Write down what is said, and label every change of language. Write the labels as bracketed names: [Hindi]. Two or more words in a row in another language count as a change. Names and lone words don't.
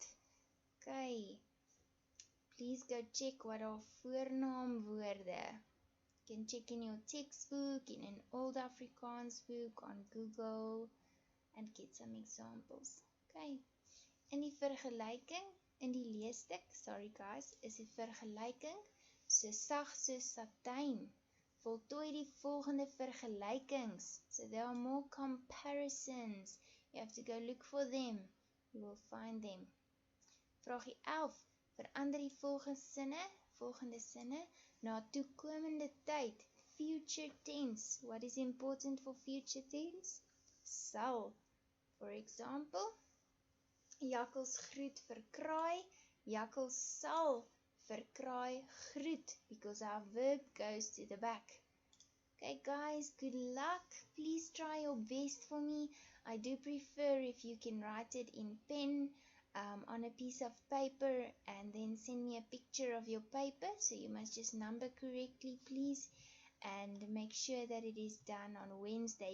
[English] Okay. Please go check what are voornaamwoorde. You can check in your textbook, in an old Afrikaans book, on Google, and get some examples. Okay. [Afrikaans] In die vergelyking, in die leesstuk, [English] sorry guys, [Afrikaans] is die vergelyking so sag so satijn. Voltooi die volgende vergelykings. [English] So there are more comparisons. You have to go look for them. You will find them. [Afrikaans] Vraag 11. Verander die volgende sinne na toekomende tyd. [English] Future tense. What is important for future tense? Sal. For example, [Afrikaans] jakkals groet vir kraai. Jakkals sal vir kraai groet, [English] because our verb goes to the back. Okay guys, good luck. Please try your best for me. I do prefer if you can write it in pen on a piece of paper and then send me a picture of your paper. So you must just number correctly, please, and make sure that it is done on Wednesday.